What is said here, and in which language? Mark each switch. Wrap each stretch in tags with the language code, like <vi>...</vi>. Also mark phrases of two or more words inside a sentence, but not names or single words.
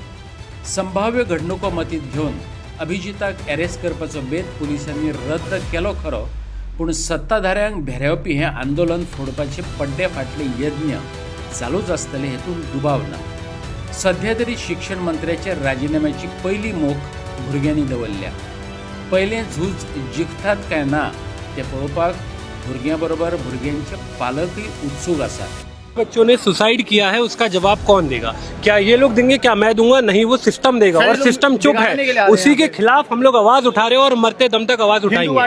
<kok>संभाव्य घडणुको मतींत घेवन अभिजिताक अरेस्ट करपाचो बेत पुलिसांनी रद्द केलो खरो, पूण सत्ताधाऱ्यांक भेरेवपी हें आंदोलन फोडपाचे पड्डे फाटले यत्न चालूच आसतले हेतून दुबाव ना। सध्या तरी शिक्षण मंत्र्याच्या राजीनाम्याची पयली मोख भुरग्यांनी दवरल्या। पयलें झूज जिखतात काय ना तें पळोवपाक भुरग्यां बरोबर भुरग्यांचे पालकय उत्सुक आसात।</kok> <hi>बच्चों ने सुसाइड किया है, उसका जवाब कौन देगा? क्या ये लोग देंगे? क्या मैं दूंगा? नहीं, वो सिस्टम देगा और सिस्टम चुप है। उसी के खिलाफ हम लोग आवाज उठा रहे हैं और मरते दम तक आवाज उठाएंगे।</hi>